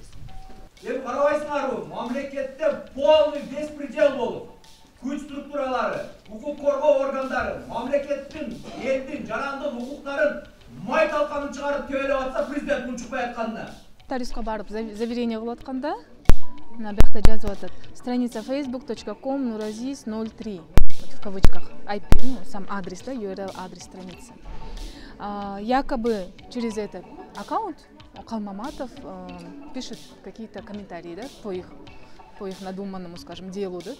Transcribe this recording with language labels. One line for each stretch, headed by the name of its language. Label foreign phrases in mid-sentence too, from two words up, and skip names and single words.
Kyrgyz: Эми карабайсыңарбы, мамлекетте
Russian: полный беспредел
Kyrgyz: болуп, күч структуралары, укук коргоо органдары, мамлекеттин, элдин, жарандын укуктарын май талканын чыгарып тебелеп атса, президент мун чыкпай атканына. Нотариуска барып заверение кылып атканда, мына бакта жазып атат.
Russian: Страница facebook.com/nurazis03 в кавычках. IP, сам адрес, да, URL адрес страницы. Якобы через этот аккаунт Калмаматов пишет какие-то комментарии, да, по их надуманному, скажем, делу, да.